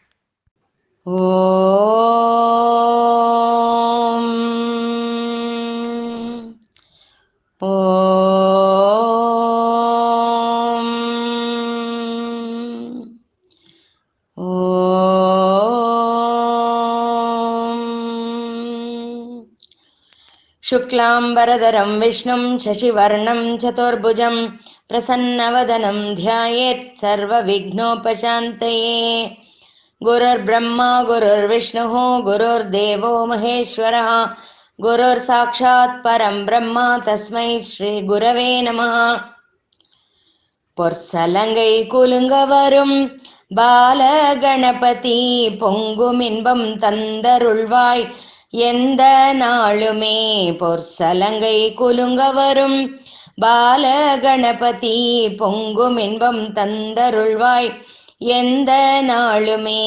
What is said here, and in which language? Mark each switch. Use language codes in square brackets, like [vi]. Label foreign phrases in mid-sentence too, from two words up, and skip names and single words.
[sa] ओम् ओम् ओम् शुक्लाम्बरधरं विष्णुं शशिवर्णं चतुर्भुजं प्रसन्नवदनं ध्यायेत् सर्वविघ्नोपशान्तये। गुरुर्ब्रह्मा गुरुर्विष्णुः गुरुर्देवो महेश्वरः गुरुर्साक्षात् परं ब्रह्म तस्मै श्रीगुरवे नमः. [ta] பொற்சலங்கை குலுங்க வரும் பாலகணபதி பொங்குமின்பம் தந்தருள்வாய் எந்த நாளுமே. பொற்சலங்கை குலுங்க வரும் பாலகணபதி பொங்குமின்பம் தந்தருள்வாய் எந்த நாளுமே.